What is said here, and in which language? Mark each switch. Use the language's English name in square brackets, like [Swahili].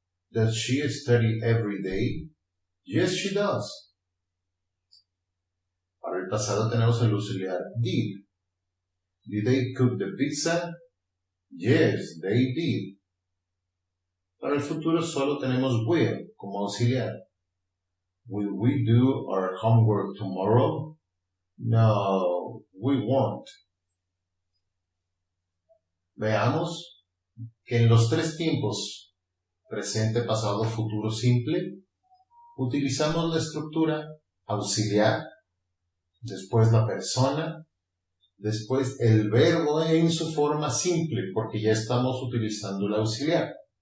[English] Does she study every day? Yes, she does. [Spanish] Para el pasado tenemos el auxiliar did. [English] Did they cook the pizza? Yes, they did. [Spanish] Para el futuro solo tenemos will como auxiliar. [English] Will we do our homework tomorrow? No, we won't. [Spanish] Veamos que en los tres tiempos, presente, pasado, futuro simple, utilizamos la estructura auxiliar, después la persona, después el verbo en su forma simple, porque ya estamos utilizando el auxiliar.